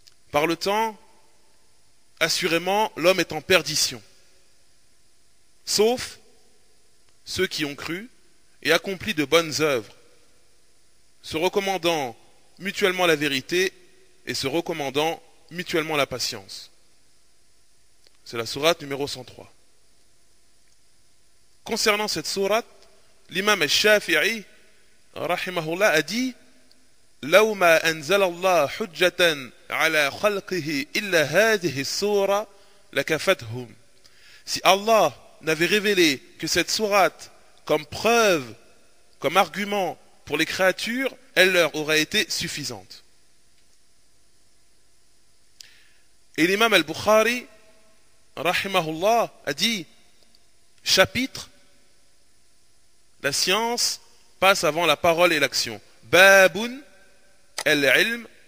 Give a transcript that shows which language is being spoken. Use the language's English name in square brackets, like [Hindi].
[French] Par le temps, assurément, l'homme est en perdition, sauf ceux qui ont cru et accompli de bonnes œuvres, se recommandant mutuellement la vérité et se recommandant mutuellement la patience. C'est la sourate numéro 103. Concernant cette sourate, l'imam al-Shafi'i rahimahullah a dit: [Arabic] لو ما أنزل الله حجة على خلقه إلا هذه السورة لكفتهم. [French] Si Allah n'avait révélé que cette sourate comme preuve, comme argument pour les créatures, elle leur aurait été suffisante. Et l'imam al-Bukhari rahimahullah a dit: chapitre, la science passe avant la parole et l'action. Babun al-ilm